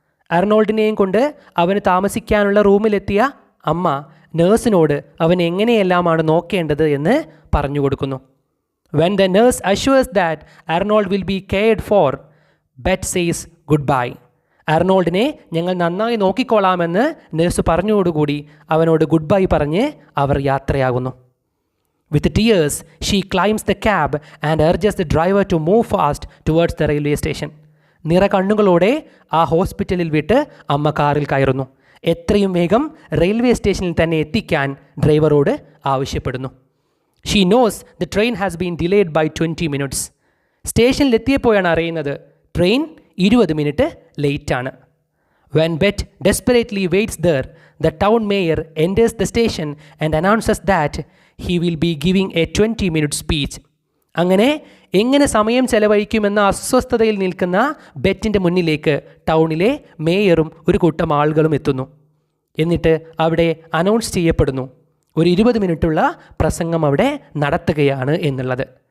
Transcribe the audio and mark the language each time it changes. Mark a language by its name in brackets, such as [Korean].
[Malayalam] അർണോൾഡിനെയും കൊണ്ട് അവന് താമസിക്കാനുള്ള റൂമിലെത്തിയ അമ്മ നേഴ്സിനോട് അവൻ എങ്ങനെയെല്ലാമാണ് നോക്കേണ്ടത് എന്ന് പറഞ്ഞു കൊടുക്കുന്നു. [English] When the nurse assures that Arnold will be cared for, Beth says goodbye. [Malayalam] അർണോൾഡിനെ ഞങ്ങൾ നന്നായി നോക്കിക്കോളാമെന്ന് നേഴ്സ് പറഞ്ഞതോടുകൂടി അവനോട് ഗുഡ് ബൈ പറഞ്ഞ് അവർ യാത്രയാകുന്നു. [English] With tears, she climbs the cab and urges the driver to move fast towards the railway station. [Malayalam] നിറ കണ്ണുകളോടെ ആ ഹോസ്പിറ്റലിൽ വിട്ട് അമ്മ കാറിൽ കയറുന്നു. എത്രയും വേഗം റെയിൽവേ സ്റ്റേഷനിൽ തന്നെ എത്തിക്കാൻ ഡ്രൈവറോട് ആവശ്യപ്പെടുന്നു. [English] She knows the train has been delayed by 20 minutes. [Malayalam] സ്റ്റേഷനിലെത്തിയപ്പോഴാണ് അറിയുന്നത് train 20 minute ലേറ്റാണ്. [English] When Bet desperately waits there, the town mayor enters the station and announces that he will be giving a 20-minute speech. [Malayalam] അങ്ങനെ എങ്ങനെ സമയം ചെലവഴിക്കുമെന്ന അസ്വസ്ഥതയിൽ നിൽക്കുന്ന ബെറ്റിൻ്റെ മുന്നിലേക്ക് ടൗണിലെ മേയറും ഒരു കൂട്ടം ആളുകളും എത്തുന്നു. എന്നിട്ട് അവിടെ അനൗൺസ് ചെയ്യപ്പെടുന്നു ഒരു 20 മിനിറ്റുള്ള പ്രസംഗം അവിടെ നടത്തുകയാണ് എന്നുള്ളത്.